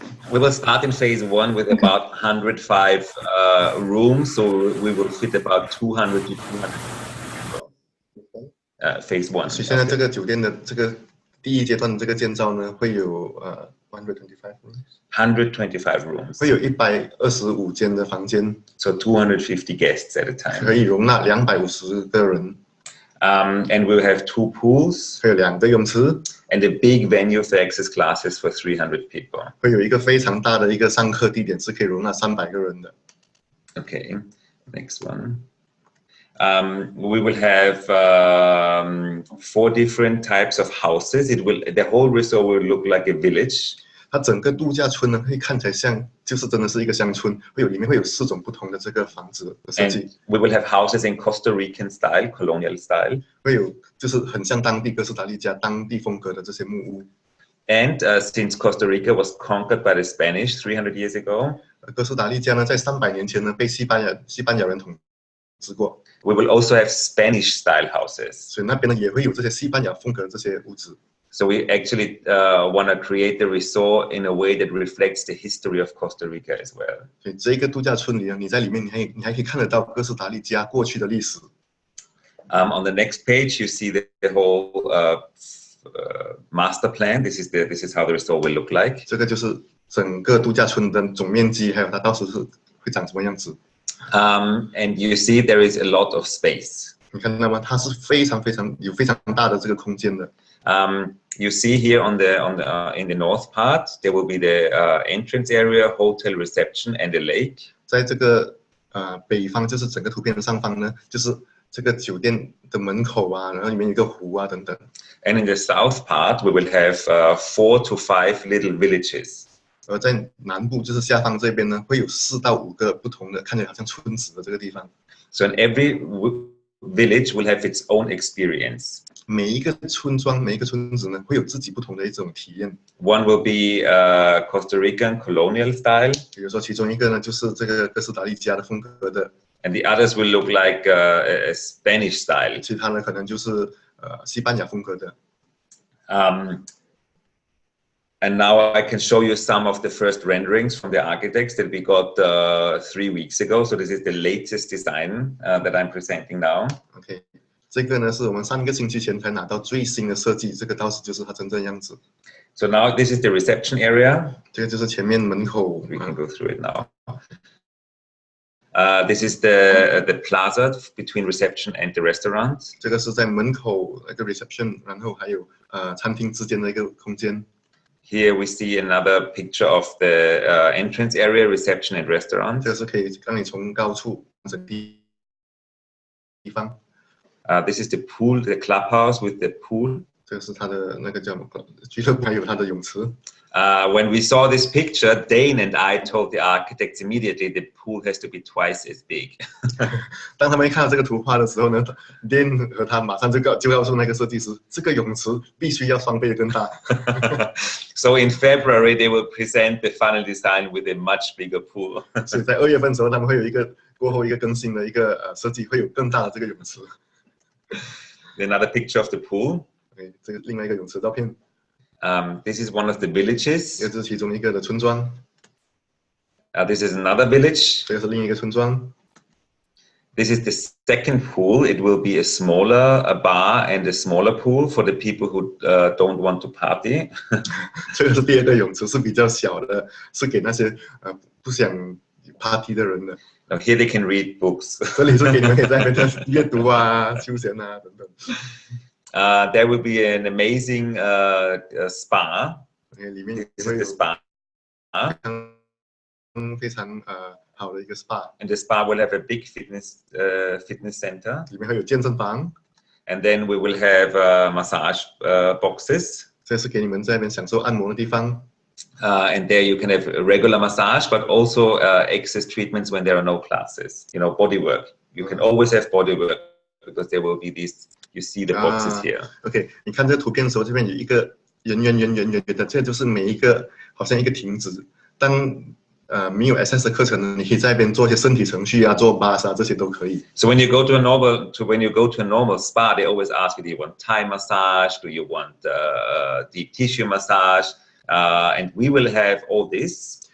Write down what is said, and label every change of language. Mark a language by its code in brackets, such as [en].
[en] We will start in phase 1 with about 105 rooms, so we will fit about 200 to 300. Phase 1. [zh] 所以现在这个酒店的这个第一阶段的这个建造呢，会有125 rooms. [en] 125 rooms. [zh] 会有125间的房间。 [en] So 250 guests at a time. [zh] 可以容纳250个人。 [en] And we'll have 2 pools. [zh] 会有2个泳池。 [en] And a big venue for access classes for 300 people. [zh] 会有一个非常大的一个上课地点，是可以容纳300个人的。 [en] Okay, next one. We will have 4 different types of houses. The whole resort will look like a village. [zh] 它整个度假村呢，会看起来像，就是真的是一个乡村，里面会有4种不同的这个房子的设计。 [en] We will have houses in Costa Rican style, colonial style. [zh] 会有就是很像当地哥斯达黎加当地风格的这些木屋。 [en] And since Costa Rica was conquered by the Spanish 300 years ago, [zh] 哥斯达黎加呢，在300年前呢，被西班牙人统治过。 [en] We will also have Spanish style houses. [zh] 所以那边呢，也会有这些西班牙风格的这些屋子。 [en] So we actually want to create the resort in a way that reflects the history of Costa Rica as well. [zh] 所以这个度假村里呢，你在里面你还可以看得到哥斯达黎加过去的历史。 [en] On the next page, you see the whole master plan. This is how the resort will look like. [zh] 这个就是整个度假村的总面积，还有它到时是会长什么样子。 [en] And you see there is a lot of space. [zh] 你看到吗？它是非常大的这个空间的。 [en] You see here in the north part, there will be the entrance area, hotel reception, and a lake. [zh] 在这个北方，就是整个图片的上方呢，就是这个酒店的门口啊，然后里面有一个湖啊等等。 [en] And in the south part, we will have 4 to 5 little villages. [zh] 而在南部，就是下方这边呢，会有4到5个不同的，看起来好像村子的这个地方。 [en] So in every village will have its own experience. [zh] 每一个村庄、每一个村子呢，会有自己不同的一种体验。 [en] One will be Costa Rican colonial style. [zh] 比如说，其中一个呢，就是这个哥斯达黎加的风格的。 [en] And the others will look like a Spanish style. [zh] 其他呢，可能就是西班牙风格的。 [en] And now I can show you some of the first renderings from the architects that we got 3 weeks ago. So this is the latest design that I'm presenting now. [zh] OK， 这个呢是我们3个星期前才拿到最新的设计，这个到时就是它真正样子。 [en] So now this is the reception area. [zh] 这个就是前面门口。 [en] We can go through it now. This is the plaza between reception and the restaurant. [zh] 这个是在门口那个 reception， 然后还有餐厅之间的一个空间。 [en] Here we see another picture of the entrance area, reception and restaurant. [zh] 这个是可以让你从高处整地方。 [en] This is the pool, the clubhouse with the pool. [zh] 这个是它的那个叫俱乐部，还有它的泳池。 [en] When we saw this picture, Dane and I told the architects immediately the pool has to be twice as big. [zh] 当他们看到这个图画的时候呢 ，Dane 和他马上就告诉那个设计师，这个泳池必须要双倍的更大。 [en] So in February they will present the final design with a much bigger pool. [zh] 所以在2月份的时候，他们会有一个过后一个更新的一个设计，会有更大的这个泳池。 [en] Another picture of the pool. [zh] 这个另外一个泳池照片。 [en] This is one of the villages. [zh] 这是其中一个的村庄。 [en] This is another village. [zh] 这个是另一个村庄。 [en] This is the second pool. It will be a smaller bar and a smaller pool for the people who don't want to party. [zh] 这个是第2个泳池，是比较小的，是给那些不想 party 的人的。 [en] Now here they can read books. [zh] 这里是给你们可以在那边阅读啊、休闲啊等等。 [en] There will be an amazing spa. This is the spa. [zh] 非常好的一个 spa. [en] And the spa will have a big fitness center. [zh] 里面会有健身房。 [en] And then we will have massage boxes. [zh] 这是给你们在那边享受按摩的地方。 [en] And there you can have a regular massage, but also excess treatments when there are no classes. You know, body work. You can always have body work because there will be these. You see the boxes here. [zh] OK， 你看这个图片的时候，这边有一个圆的，这就是每一个好像一个亭子。当没有 SS 的课程呢，你可以在那边做一些身体程序啊，做 bars 啊，这些都可以。 [en] So when you go to a normal spa, they always ask you, do you want Thai massage? Do you want deep tissue massage? And we will have all this.